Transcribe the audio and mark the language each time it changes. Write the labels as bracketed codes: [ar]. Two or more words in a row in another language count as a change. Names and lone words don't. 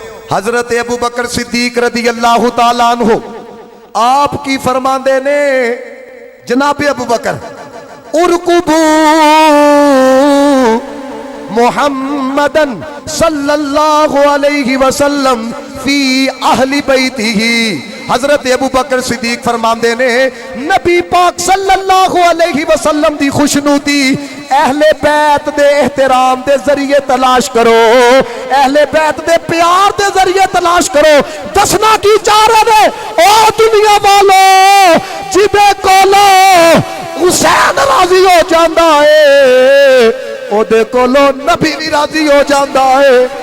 [pa] حضرت ابو بکر صدیق [ar] رضي الله تعالى عنه [pa] آپ کی فرماندے نے، جناب ابو بکر [ar] ارقبوا محمدا صلى الله عليه وسلم في أهل بيته. [pa] حضرت ابو بکر صدیق فرماندے نے، نبی پاک [ar] صلى الله عليه وسلم [pa] دی خوشنودی اہلِ بیت دے احترام دے ذریعے تلاش کرو، اہلِ بیت دے پیار دے ذریعے تلاش کرو. دسنا کی چاہ رہے او دنیا والو، جدے کولوں حسین راضی ہو جاتا ہے اودے کولوں نبی بھی راضی ہو جاتا ہے.